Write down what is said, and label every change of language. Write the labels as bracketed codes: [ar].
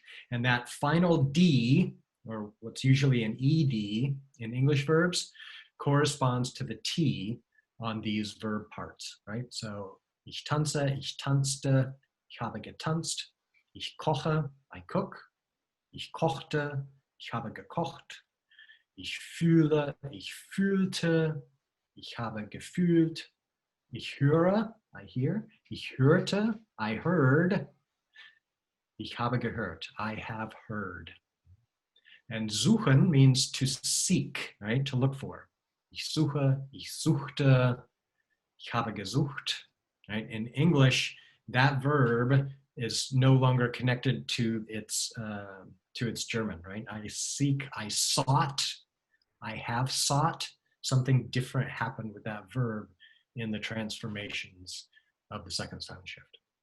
[en] And that final D, or what's usually an ED in English verbs, corresponds to the T on these verb parts, right? [de] So ich tanze, ich tanzte, ich habe getanzt, ich koche, [en] I cook, [de] ich kochte, ich habe gekocht, ich fühle, ich fühlte, ich habe gefühlt, ich höre, [en] I hear, [de] ich hörte, [en] I heard, [de] ich habe gehört, [en] I have heard. And suchen means to seek, right? To look for. [de] Ich suche, ich suchte, ich habe gesucht, [en] right? In English, that verb is no longer connected to its German, right? I seek, I sought, I have sought. Something different happened with that verb in the transformations of the second sound shift.